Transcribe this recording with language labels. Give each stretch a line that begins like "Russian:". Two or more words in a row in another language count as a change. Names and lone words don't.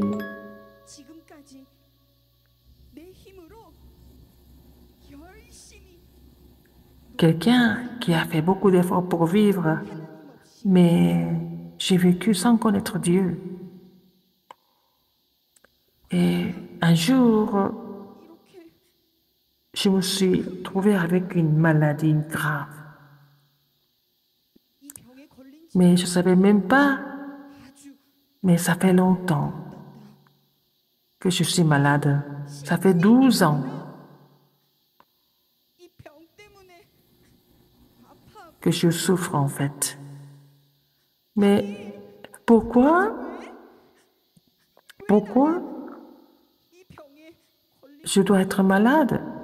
Korean: 지금까지 내 힘으로 열심히
French: quelqu'un qui a fait beaucoup d'efforts pour vivre, mais j'ai vécu sans connaître Dieu. Et un jour,
Korean: 이렇게
French: je me suis trouvée avec une maladie grave.
Korean: 이 병에 걸린 지
French: Mais je ne savais même pas,
Korean: 아주
French: mais ça fait longtemps que je suis malade. Ça fait 12 ans
Korean: 이 병 때문에 아파.
French: que je souffre en fait. Mais pourquoi
Korean: 이 병에 걸린
French: je dois être malade?